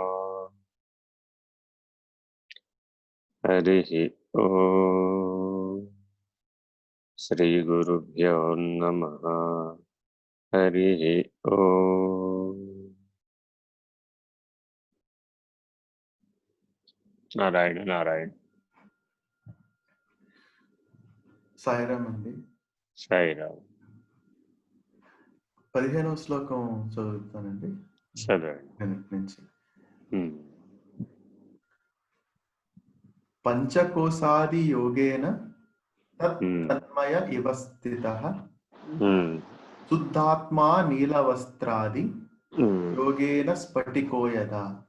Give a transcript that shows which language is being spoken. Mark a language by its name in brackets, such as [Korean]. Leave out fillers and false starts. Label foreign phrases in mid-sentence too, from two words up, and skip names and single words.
[Sanskrit] हरिः ओम् श्रीगुरुभ्यो नमः। हरिः ओम्। नारायण नारायण। [Telugu] సాయిరామ్ అండి. సాయిరామ్. 15వ శ్లోకం చదువుతానండి చదవండి. వెనక నుంచి. Hmm. [Sanskrit] పంచకోశాది యోగేన తన్మయ ఇవ స్థితః శుద్ధాత్మా నీలవస్త్రాది యోగేన స్ఫటికో యదా.